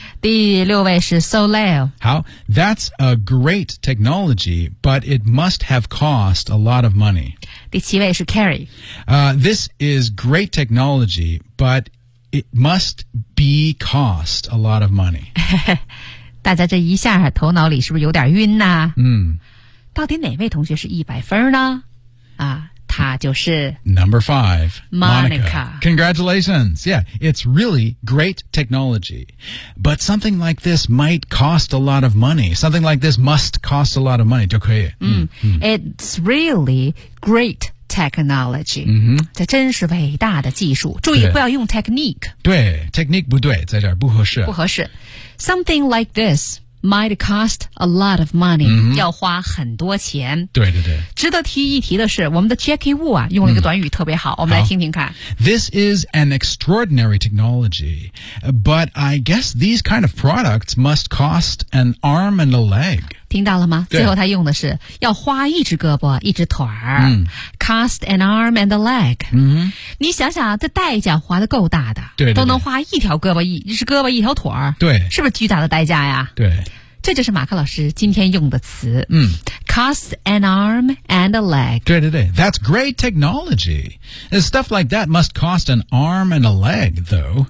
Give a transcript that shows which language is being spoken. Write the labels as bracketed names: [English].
[Chinese] 第六位是 Soleil. [English] How? That's a great technology, but it must have cost a lot of money. [Chinese] 第七位是 Carrie.、 [English] this is great technology, but it must be cost a lot of money. [Chinese] 大家这一下头脑里是不是有点晕呢、啊、嗯到底哪位同学是100分呢啊他就是 [English] Number 5 Monica Congratulations Yeah It's really great technology But something like this might cost a lot of money Something like this must cost a lot of money [Chinese] 就可以 [English] 嗯 It's really great technology、 [Chinese] 嗯、这真是伟大的技术注意不要用 technique 对 technique 不对在这儿不合适不合适 [English] Something like this might cost a lot of money,、 mm-hmm. [Chinese] 要花很多钱。对对对。值得提一提的是我们的 Jackie Wu 啊用了一个短语特别好、嗯、我们来听听看。 [English] This is an extraordinary technology, but I guess these kind of products must cost an arm and a leg. [Chinese] 听到了吗最后他用的是要花一只胳膊一只腿儿、嗯。 [English] Cost an arm and a leg.、 Mm-hmm. [Chinese] 你想想这代价花得够大的。对, 对, 对。都能花一条胳膊一只胳膊一条腿儿。对。是不是巨大的代价呀对。这就是马克老师今天用的词、嗯、 [English] Cost an arm and a leg 对对对 That's great technology Stuff like that must cost an arm and a leg though